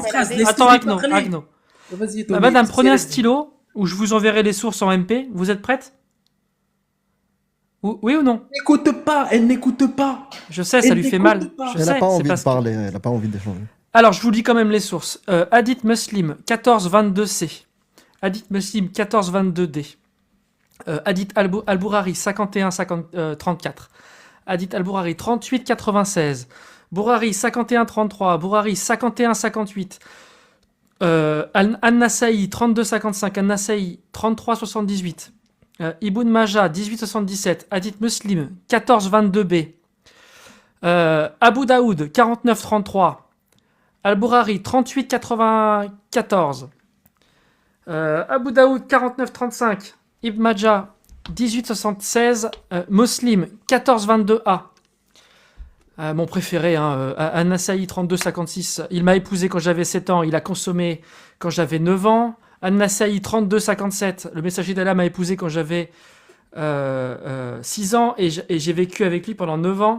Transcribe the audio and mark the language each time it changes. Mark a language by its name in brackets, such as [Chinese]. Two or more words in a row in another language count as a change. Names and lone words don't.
[French] une phrase, Attends, laisse-les Agno, parler. Agno. Vas-y, Tony. Madame, prenez un C'est- stylo ou je vous enverrai les sources en MP. Vous êtes prête? Oui ou non? Elle n'écoute pas. Je sais, ça Elle lui fait n'écoute mal. pas. Je Elle sais, n'a pas c'est envie parce de que- parler, elle n'a pas envie d'échanger. Alors, je vous lis quand même les sources. Hadith Muslim 1422C. Hadith Muslim 1422D. Hadith Al-Bourari 51-34. Hadith Al-Bourari 38-96. Bourari 51-33. Bourari 51-58. An-Nasa'i 32-55. An-Nasa'i 33-78. Ibn Majah 18-77. Hadith Muslim 14-22B. Abu Daoud, 49-33. Al-Bourari, 38-94. Abu Daoud, 49-35. Ibn Majah, 18-76. Muslim, 14-22a. Mon préféré, hein, An-Nasa'i, 32-56. Il m'a épousé quand j'avais 7 ans, il a consommé quand j'avais 9 ans. An-Nasa'i, 32-57. Le messager d'Allah m'a épousé quand j'avais 6 ans et j'ai vécu avec lui pendant 9 ans.